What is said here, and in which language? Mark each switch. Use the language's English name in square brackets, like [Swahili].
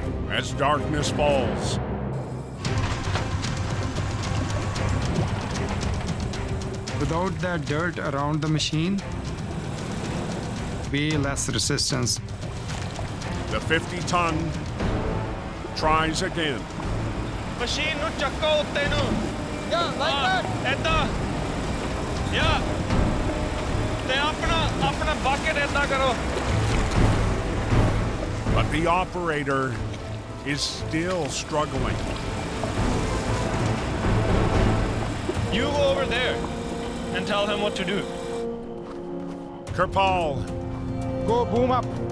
[English] As darkness falls, Without that dirt around the machine, way less resistance. the 50-ton tries again. [Punjabi] Machine ਨੂੰ ਚੱਕੋ ਉੱਤੇ ਨੂੰ. [English] Yeah, like that. [Punjabi] ਏਦਾਂ. Yeah. ਤੇ ਆਪਣਾ bucket ਏਦਾਂ ਕਰੋ. [English] But the operator is still struggling. You go over there and tell him what to do. Kirpal Go boom up.